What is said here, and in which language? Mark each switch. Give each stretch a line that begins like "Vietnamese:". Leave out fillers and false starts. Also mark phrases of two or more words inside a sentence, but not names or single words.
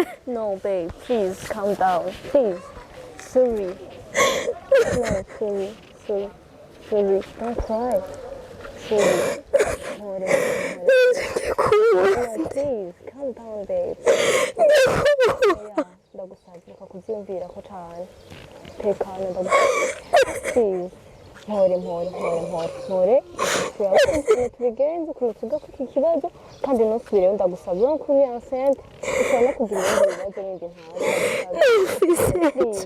English: No, babe, please calm down. Please. Sorry. No, sorry. Sorry. Don't cry. Sorry. No, please, calm down, babe. Yeah,
Rundi: ndagusabye reka kubyiyumvirako cyane. Tekana ndagusabye. Please. Mpore. Tubigenze ukuntu tuvuga ko iki kibazo kandi ntusubireyo ndagusabye no kuri enceinte ushobora no kugira ibindi bibazo bindi ntawe.